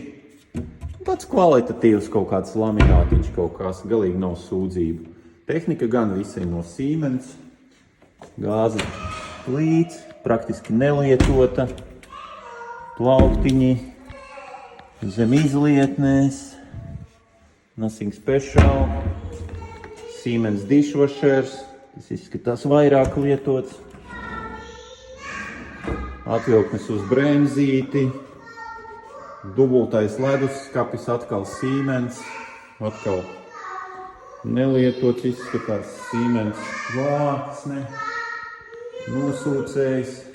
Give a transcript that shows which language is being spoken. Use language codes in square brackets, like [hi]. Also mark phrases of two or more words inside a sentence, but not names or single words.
[lv] Tāds kvalitatīvs kaut kāds laminātiņš, kaut kāds galīgi nav sūdzību. Tehnika gan visa ir no Siemens. Gāzes plīts, praktiski nelietota. Plauktiņi zem izlietnēs. [en] Nothing special. Siemens dishwashers. [lv] Tas izskatās vairāk lietots. Atvilknes uz bremzīti. Dubultais leduskapis, atkal Siemens, atkal nelietots, izskatās Siemens vāksne, nosūcējs.